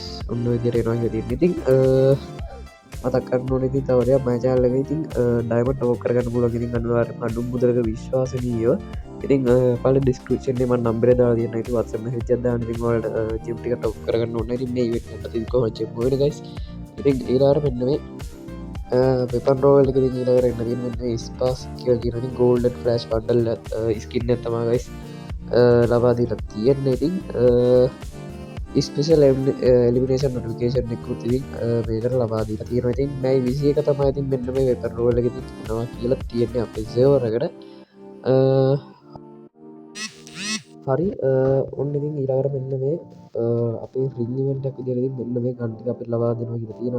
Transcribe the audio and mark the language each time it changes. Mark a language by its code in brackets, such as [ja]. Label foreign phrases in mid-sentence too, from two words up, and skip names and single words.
[si] ඔන්න ඔය විදිහට එනවා කියලා තියෙනවා. ඉතින් මතක් කරන්න ඕනේ ඉතින් තව දෙයක් මගේ channel එකේ ඉතින් [en] diamond top [si] කරගන්න පුළුවන්. ඉතින් අනිවාර්යයෙන්ම අඩු මුදලක විශ්වාසනීයව ඉතින් පළවෙනි description එකේ මම number එක දාලා තියෙනවා. ඉතින් WhatsApp message එකක් දාන්න. ඉතින් ඔයාලට gym ටික top කරගන්න ඕනේ. ඉතින් මේ event එකට ඉතින් කොහොමද gym වෙන්නේ guys. ඉතින් ඊළඟට මෙන්න මේ [en] weapon roll [si] එක ඉතින් ඊළඟට එන්න තියෙන මෙන්න මේ sparks කියලා කියන ඉතින් [en] golden flash bundle skin [si] එක තමයි guys ලබා දීලා තියෙන්නේ. ඉතින් [en] special elimination notification [si] එකකුත් ඉතින් මේකට ලබා දීලා තියෙනවා. ඉතින් මේ 21 තමයි ඉතින් මෙන්න මේ [en] weapon roll [si] එක ඉතින් එනවා කියලා තියෙන්නේ අපේ සර්වර් එකට. හරි ඔන්න ඉතින් ඊළඟට මෙන්න මේ අපේ රින් ඉවෙන්ට් එකක් විදිහට ඉතින් මෙන්න මේ ගන් ටික අපිට ලබා දෙනවා කියලා තියෙනවා.